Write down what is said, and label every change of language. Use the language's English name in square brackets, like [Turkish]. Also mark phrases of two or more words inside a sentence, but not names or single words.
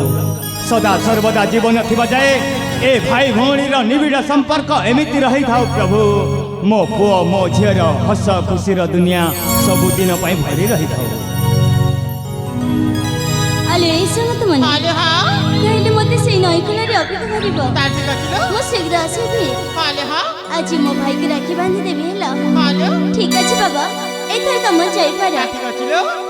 [Odia] ସଦା ସର୍ବଦା ଜୀବନ ଥିବା ଯାଏ ଏ ଭାଇ ଭଉଣୀର ନିବିଡ଼ ସମ୍ପର୍କ ଏମିତି ରହି ଥାଉ ପ୍ରଭୁ। ମୋ ପୁଅ ମୋ ଝିଅର ହସ ଖୁସିର ଦୁନିଆ ସବୁଦିନ ପାଇଁ ଭରି ରହି ଥାଉ। ଆଲୋ ଏଇ ଶୁଣ ତୁମେ ଆଲୋ ହଁ କହିଲେ ମୋତେ ସେଇ ନଈକୂଳରେ ଅପେକ୍ଷା କରିବ ତା ଠିକ ଅଛି ଲୋ ମୁଁ ଶୀଘ୍ର ଆସିବି ଆଲୋ ହଁ ଆଜି ମୋ ଭାଇକୁ ରାକ୍ଷୀ ବାନ୍ଧି ଦେବି ହେଲା। ଆଲୋ ଠିକ ଅଛି ବାବା ଏଥର ତମ ଯାଇପାର। ତା ଠିକ ଅଛି ଲୋ